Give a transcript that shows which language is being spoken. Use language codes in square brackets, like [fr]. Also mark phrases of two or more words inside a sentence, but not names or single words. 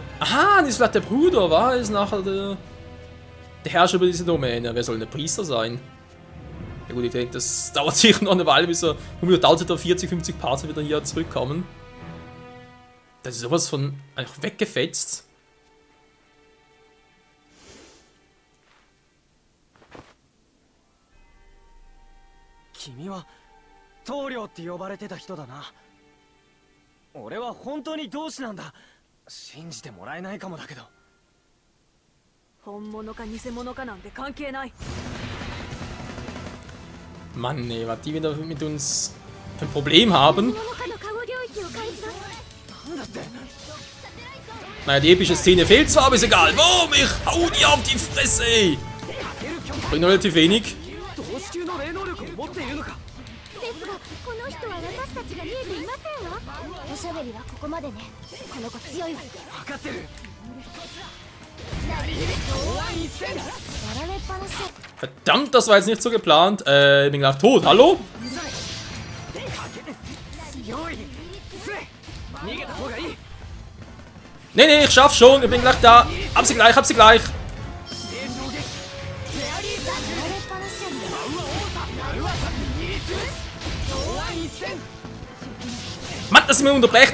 [de] Aha, das ist vielleicht der Bruder, war es nachher der Herrscher über diese Domäne. Wer soll denn der Priester sein? Ja gut, ich denke, das dauert sicher noch eine Weile, bis er, dauert er 40, 50 Parts wieder hier zurückkommen. Das ist sowas von einfach weggefetzt. [ja] 君は棟梁って呼ばれてた人だな。俺は本当に同志なんだ。信じてもらえないかもだけど。本物か偽物かなんて関係ない。 [de] Mann, nee, was die wieder mit uns für ein Problem haben. Naja, die epische Szene fehlt zwar, aber ist egal. Boom, ich hau dir auf die Fresse! Bringt noch relativ wenig. [ja] ですが、この人は私たちが見えていませんわ。おしゃべりはここまでね。この子強いわ。分かってる。やられっぱなし。 [de] Verdammt, das war jetzt nicht so geplant. Ich bin gleich tot. Hallo? Nee, nee, ich schaff's schon. Ich bin gleich da. Hab sie gleich, hab sie gleich. Mann, dass sie mir unterbrecht.